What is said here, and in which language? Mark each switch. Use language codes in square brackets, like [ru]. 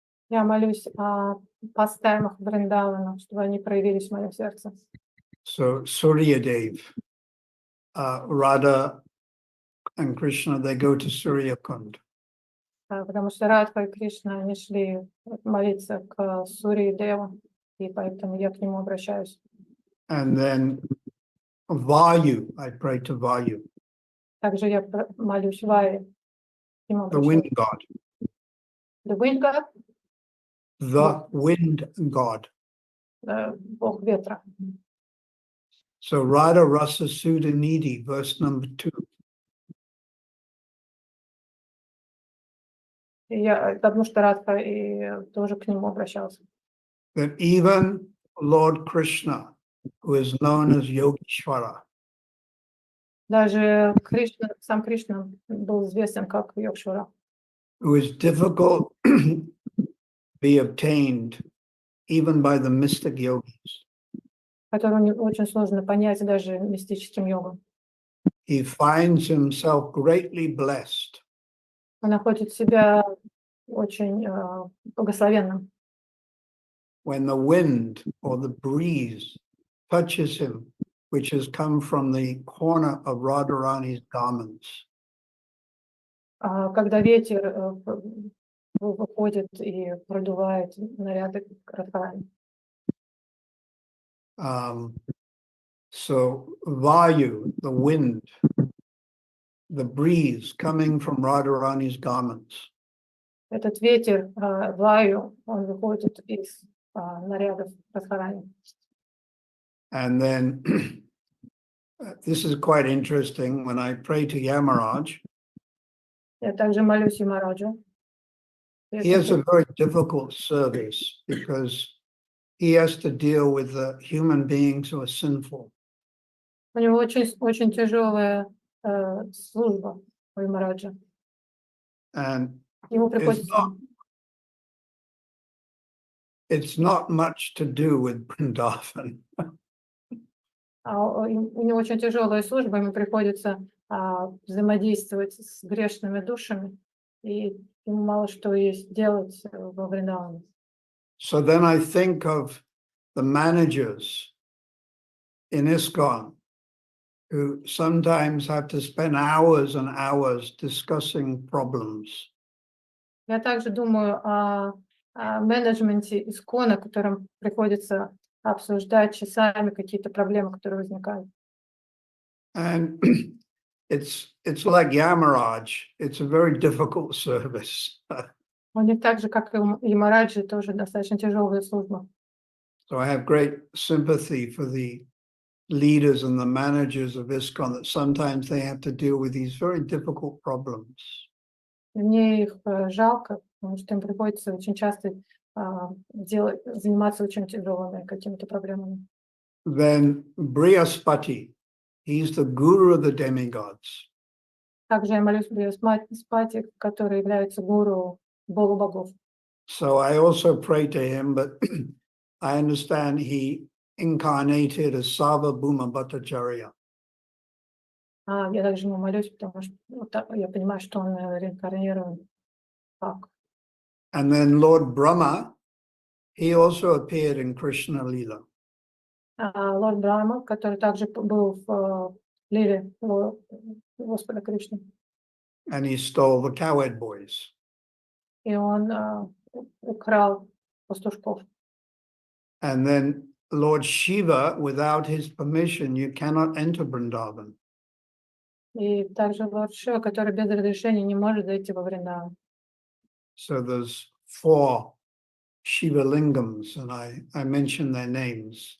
[ru] Я молюсь о пастаймах Вриндавана, чтобы они проявились в моем сердце. [en] So Surya Dev, Radha and Krishna, they go to Surya Kund. [ru] Потому что Радха и Кришна, они шли молиться к Сурье Деву, и поэтому я к нему обращаюсь. [en] And then Vayu, I pray to Vayu. [ru] Также я молюсь Вае. [en] The wind god. The wind god? The wind god. [ru] Бог ветра. [en] So Radha Rasa Sudha Nidhi, verse number 2. [ru] Потому что Радха и тоже к нему обращался. [en] That even Lord Krishna, who is known as Yogeshwara, [ru] Даже Кришна, сам Кришна был известен как Йогшвара, [en] who is difficult to be obtained even by the mystic yogis. [ru] которого очень сложно понять даже мистическим йогам. [en] He finds himself greatly blessed [ru] Он находит себя очень благословенным, [en] when the wind or the breeze touches him, which has come from the corner of Radharani's garments. [ru] когда ветер выходит и продувает наряды Радхарани. [en] So Vayu, the wind, the breeze coming from Radharani's garments. [ru] Этот ветер, Ваю, он выходит из нарядов Радхарани. [en] And then this is quite interesting. When I pray to Yamaraj, [ru] Я также молюсь Ямараджу. [en] he has a very difficult service because he has to deal with the human beings who are sinful. [ru] У него очень тяжелая служба у Ямараджа. [en] And [ru] Ему приходится... [en] it's not much to do with Vrindavan. [ru] У него очень тяжелая служба, ему приходится взаимодействовать с грешными душами, и ему мало что есть делать во Вриндаване. [en] So then I think of the managers in ISKCON who sometimes have to spend hours and hours discussing problems. [ru] Я также думаю о менеджменте ИСККОНа, которым приходится обсуждать часами какие-то проблемы, которые возникают. [en] And it's like Yamaraj. It's a very difficult service. [ru] У них так же, как и у Ямараджи, тоже достаточно тяжелая служба. [en] So I have great sympathy for the leaders and the managers of ISKCON that sometimes they have to deal with these very difficult problems. [ru] Мне их жалко, потому что им приходится очень часто заниматься очень тяжелыми какими-то проблемами. [en] Then Brihaspati, He's the guru of the demigods. [ru] Также я молюсь Бригаспати, который является гуру полубогов. [en] So I also pray to him, but I understand he incarnated as Sarvabhauma Bhattacharya. [ru] Я также ему молюсь, потому что я понимаю, что он реинкарнирован как. [en] And then Lord Brahma, he also appeared in Krishna Lila. [ru] Лорд Брахма, который также был в лиле Господа Кришны. [en] And he stole the cowherd boys. [ru] И он украл пастушков. [en] And then Lord Shiva, without his permission, you cannot enter Vrindavan. [ru] И также Лорд Шива, который без разрешения не может зайти во Вриндаван. [en] So there's 4 Shiva Lingams, and I mention their names.